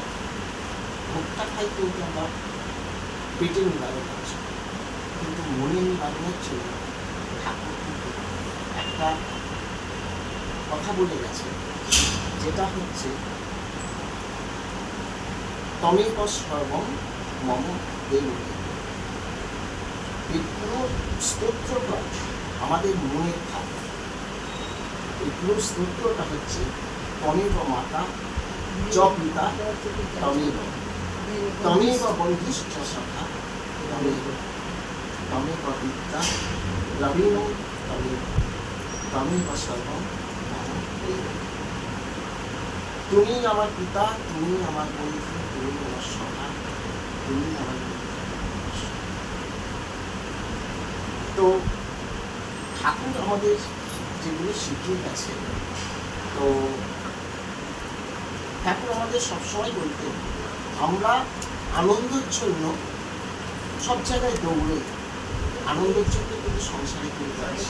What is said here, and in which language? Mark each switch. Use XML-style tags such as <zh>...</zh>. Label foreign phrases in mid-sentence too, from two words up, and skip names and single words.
<bn>ভোগটা খাই কিন্তু আমরা পেটের নিবারণ হচ্ছে, কিন্তু মনের নিবারণের জন্য ঠাকুর কিন্তু একটা কথা বলে গেছে, যেটা হচ্ছে</bn> <sa>তমেব সর্বম মম দেব।</sa> <bn>এই পুরো স্তোত্রটা আমাদের মনের ভাব। এই পুরো স্তোত্রটা হচ্ছে</bn> <sa>তমেব মাতা চ পিতা তমেব তমেব বন্ধুশ্চ সখা তমেব তমেব বিদ্যা রবীণ তমেব তমেব সর্বম মম দেব।</sa> <bn>তুমি আমার পিতা, তুমি আমার বন্ধু, তুমি আমার সখা, তুমি আমার তো ঠাকুর আমাদের যেগুলো শিখিয়ে গেছে, তো ঠাকুর আমাদের সবসময় বলতেন আমরা আনন্দের জন্য সব জায়গায় দৌড়ই, আনন্দের জন্য কিন্তু সংসারে কিন্তু আসি।</bn>